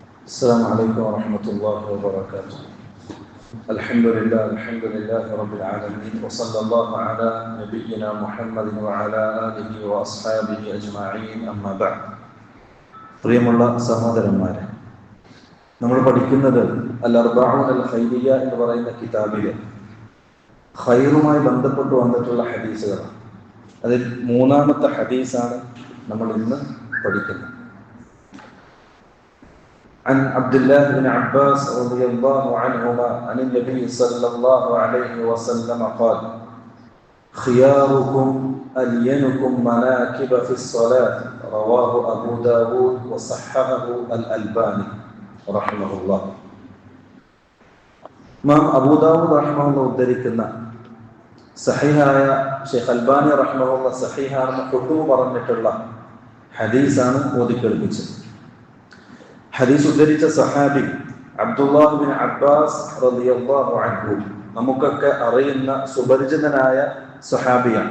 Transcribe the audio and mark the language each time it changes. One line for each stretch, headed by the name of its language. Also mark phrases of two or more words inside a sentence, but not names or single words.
Arabic: السلام عليكم ورحمة الله وبركاته. الحمد لله رب العالمين وصلى الله على نبينا محمد وعلى آله وأصحابه أجمعين أما بعد.
Malayalam: പ്രിയമുള്ള സഹോദരന്മാരെ, നമ്മൾ പഠിക്കുന്നത് അൽ-അർബഊൻ അൽ-ഖൈരിയ്യ എന്ന് പറയുന്ന കിതാബിലെ ഖൈറുമായി ബന്ധപ്പെട്ട് വന്നിട്ടുള്ള ഹദീസുകളാണ്. അതിൽ മൂന്നാമത്തെ ഹദീസാണ് നമ്മൾ ഇന്ന് പഠിക്കുന്നത്.
Arabic: عن عبد الله بن عباس رضي الله عنهما عن النبي صلى الله عليه وسلم قال: خياركم ألينكم مناكب في الصلاة. رواه أبو داود وصححه الألباني رحمه الله.
Malayalam: ഇമാം അബൂ ദാവൂദ് റഹ്മഹുല്ലാഹ് ഉദ്ധരിക്കുന്ന സഹീഹായ ഷെയ്ഖ് അൽബാനി റഹ്മഹുല്ലാഹ് സഹീഹാണെന്ന് ഹുക്മ് പറഞ്ഞിട്ടുള്ള ഹദീസാണ് ഓതിക്കേൾപ്പിച്ചത്. ഹദീസ് ഉദ്ധരിച്ച സഹാബി അബ്ദുല്ലാഹ് ബിൻ അബ്ബാസ്
Arabic: رضي الله عنه,
Malayalam: നമുക്കൊക്കെ അറിയുന്ന സുപരിചിതനായ സഹാബിയാണ്.